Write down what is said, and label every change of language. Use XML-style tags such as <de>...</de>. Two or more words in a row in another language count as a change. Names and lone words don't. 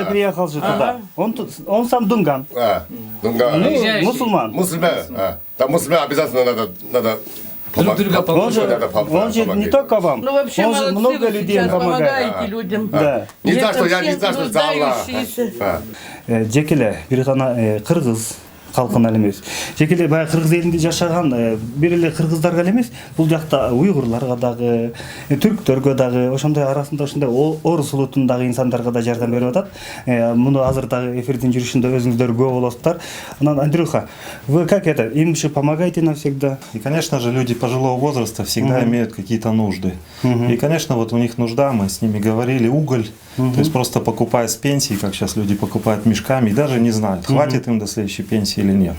<ru>же приехал же туда. Он сам Дунган. Дунган. Ну, Приезжающий. мусульман. Мусульман. Да, мусульман обязательно надо Друг друга помочь. Он же, он же не только вам, Ну вообще он же молодцы, много вы людей сейчас помогает. помогаете людям. Да. Не за Это что, я не все за что, за Аллах. нуждающиеся.</ru> <ky>Жекеле бир гана кыргыз халкына эле эмес. Жекеле баягы кыргыз элинде жашаган бир эле кыргыздарга эле эмес, бул жакта уйгурларга дагы, түрктөргө дагы, ошондой арасында ушундай орус улутундагы инсандарга да жардам берип атат. Муну азыр дагы эфирдин жүрүшүндө өзүңүздөр күбө болосуздар.</ky> <ru>Анан Андрюха, вы как это, им же помогаете навсегда? И, конечно же, люди пожилого возраста всегда имеют какие-то нужды. И, конечно, вот у них нужда, мы с ними говорили, уголь. То есть просто покупая с пенсии, как сейчас люди покупают мешками, и даже не знают, хватит им до следующей пенсии или нет.</ru>